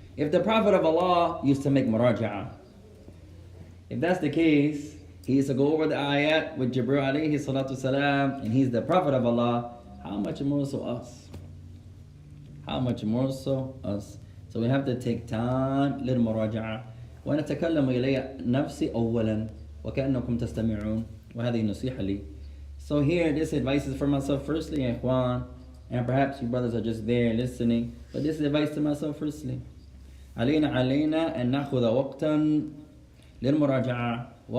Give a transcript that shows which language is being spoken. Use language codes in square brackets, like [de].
[en] If the Prophet of Allah used to make muraja'a, if that's the case, he used to go over the ayat with Jibril alayhi salatu salam, and he's the Prophet of Allah, how much more so us? How much more so us? So we have to take time للمراجعة. [ar] وأنا أتكلم إلي نفسي أولا وكأنكم تستمعون وهذه نصيحة لي. [en] So here, this advice is for myself firstly, ya ikhwan, and perhaps you brothers are just there listening, but this is advice to myself firstly. [ar] علينا أن نأخذ وقتا للمراجعة.